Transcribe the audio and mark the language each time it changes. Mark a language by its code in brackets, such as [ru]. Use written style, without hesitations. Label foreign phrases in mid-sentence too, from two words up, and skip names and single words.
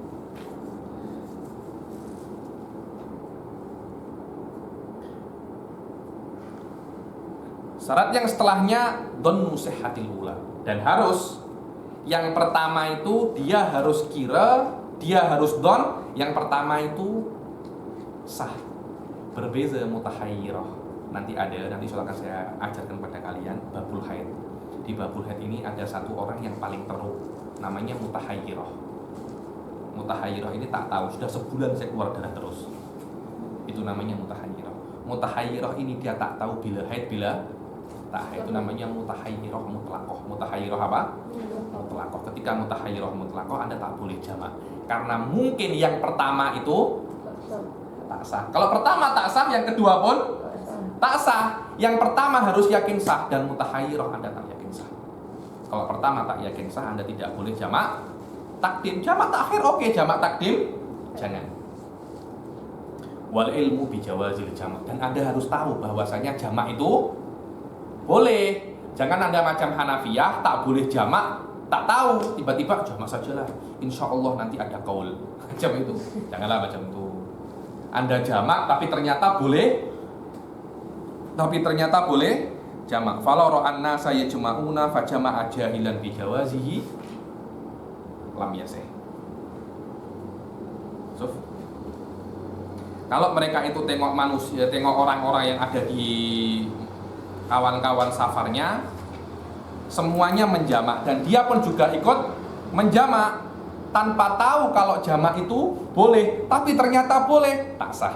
[ms] Syarat yang setelahnya don [ar] صحة الأولى, [ms] dan harus yang pertama itu dia harus kira, dia harus don, yang pertama itu sah. Berbeza mutahayyirah. Nanti silakan saya ajarkan pada kalian babul haid. Di babul haid ini ada satu orang yang paling teruk, namanya mutahayyirah. Mutahayyirah ini tak tahu, sudah sebulan saya keluar darah terus. Itu namanya mutahayyirah. Mutahayyirah ini dia tak tahu bila haid bila takhir. Itu namanya mutahayyirah mutlaqah. Mutahayyirah apa? Mutlaqah. Ketika mutahayyirah mutlaqah Anda tak boleh jamak. Karena mungkin yang pertama itu tak sah. Kalau pertama tak sah, yang kedua pun tak sah. Yang pertama harus yakin sah, dan mutahayyirah Anda tak yakin sah. Kalau pertama tak yakin sah, Anda tidak boleh jamak takdim. Jamak takhir oke, jamak takdim jangan. [ar] والعلم بجواز الجمع, [ms] dan Anda harus tahu bahwasanya jamak itu boleh. Jangan Anda macam Hanafiyah, tak boleh jamak, tak tahu, tiba-tiba jamak sajalah, [ar] إن شاء الله [ms] nanti ada kaul. Macam itu, janganlah macam itu. Anda jamak tapi ternyata boleh jamak. [ar] فلو رأى الناس يجمعون فجمع جاهلا بجوازه لم يصح. [ms] Kalau mereka itu tengok manusia, tengok orang-orang yang ada di kawan-kawan safarnya, semuanya menjamak, dan dia pun juga ikut menjamak tanpa tahu kalau jamak itu boleh, tapi ternyata boleh, tak sah.